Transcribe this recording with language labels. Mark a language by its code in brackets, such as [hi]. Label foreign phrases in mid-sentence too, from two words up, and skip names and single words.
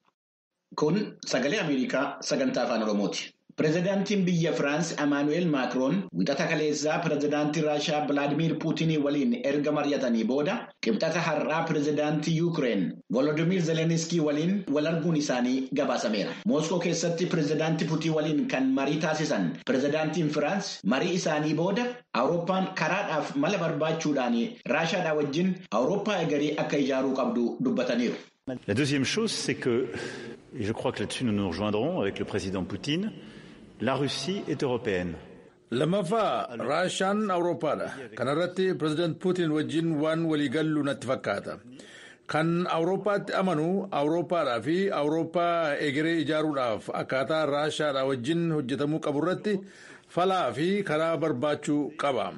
[om] Kun sagalee Ameerikaa sagantaa afaan Oromooti. Pireezidaantiin biyya Firaans Emmanuel Macron wixata kaleessaa pireezidaantii Raashaa Vladimir Puutinii waliin erga mari'atanii booda qibxata har'aa pireezidaantii Yuukireen Volodymyr Zeleniskii waliin wal arguun isaanii gabaasameera. Mooskoo keessatti pireezidaantii Puutiin waliin kan marii taasisan pireezidaantiin Firaans marii isaanii booda Awurooppaan karaadhaaf mala barbaachuudhaan Raashaadhaa wajjin Awurooppaa egeree akka ijaaruu qabdu dubbataniiru. [fr] La deuxième chose, c'est que, et je crois que là-dessus nous nous rejoindrons avec le président Poutine, la Russie est européenne. [om] Lammaffaa Raashaan Awurooppaadha. Kanarratti pireezidaant Puutiin wajjin waan waliigallu natti fakkaata. Kan Awurooppaatti amanu Awurooppaadhaa fi Awurooppaa egeree ijaaruudhaaf akkaataa Raashaadhaa wajjin hojjetamuu qaburratti falaa fi karaa barbaachuu qaba.